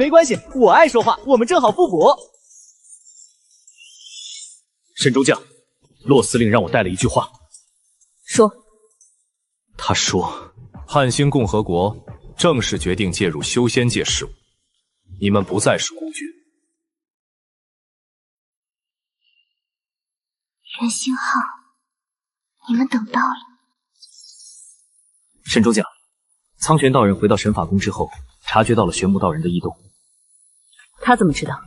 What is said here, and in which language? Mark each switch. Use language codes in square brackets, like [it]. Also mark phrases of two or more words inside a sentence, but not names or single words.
[zh] 沒關係，我愛說話，我們正好互補。沈中將，洛司令讓我帶了一句話。說。他說，漢星共和國正式決定介入修仙界事務，你們不再是孤軍。元星號，你們等到了。沈中將， 苍玄道人回到神法宫之后，察觉到了玄木道人的异动。他怎么知道？